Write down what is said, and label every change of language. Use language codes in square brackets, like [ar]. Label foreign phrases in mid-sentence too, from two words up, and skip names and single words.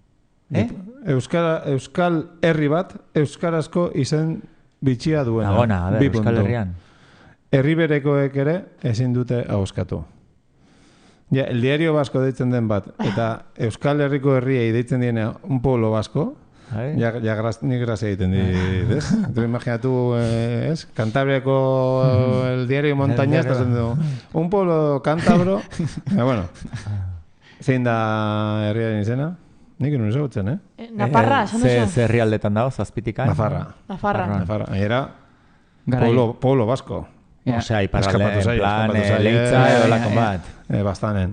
[eu] Euskal Herri bat euskarazko izen bitxia duena. Agona, [es] a ber, [eu] Euskal Herrian. Herri berekoek ere ezin dute ahoskatu. Ja, el diario vasco deitzen den bat, eta Euskal Herriko herriei deitzen diena [es] un pueblo vasco, [eu] ja ni grazia egiten dit, ez? Tu imaginatu, ez? Cantabriako el diario Montañas, [es] un pueblo cántabro, [eu] bueno, zein da herriaren izena? Nik nuen ezagutzen, Nafarra, esan duzu? Ze herrialdetan dago, zazpitikan? [es] Nafarra. Era pueblo vasco. [eu] Osea, iparralde, [es] en plan, [eu] leitza edo lakon bat. Bastanen.